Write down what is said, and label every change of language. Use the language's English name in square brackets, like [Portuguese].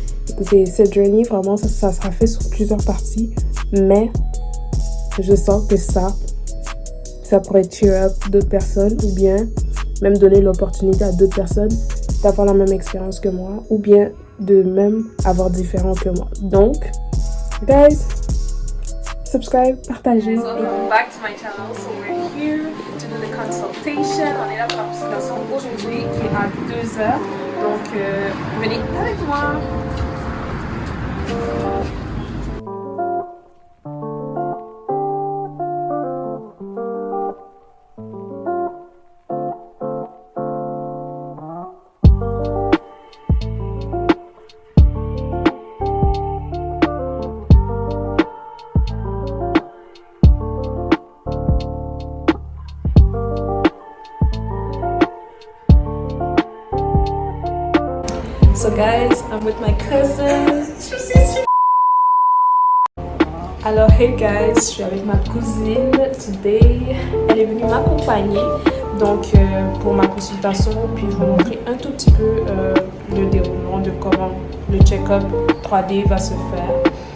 [French] Écoutez, cette journey, vraiment, ça sera fait sur plusieurs parties, mais je sens que ça pourrait [English] cheer up [French] d'autres personnes ou bien même donner l'opportunité à d'autres personnes d'avoir la même expérience que moi ou bien de même avoir différent que moi. Donc, guys, subscribe, partagez. [English] Welcome back to my channel. So we're here to do the consultation. [French] On est là pour la consultation aujourd'hui qui est à 2h. Donc, venez avec moi. [English] So guys, I'm with my cousin. [French] Alors hey guys, je suis avec ma cousine today. Elle est venue m'accompagner donc pour ma consultation, puis je vais vous montrer un tout petit peu le déroulement de comment le check-up 3D va se faire.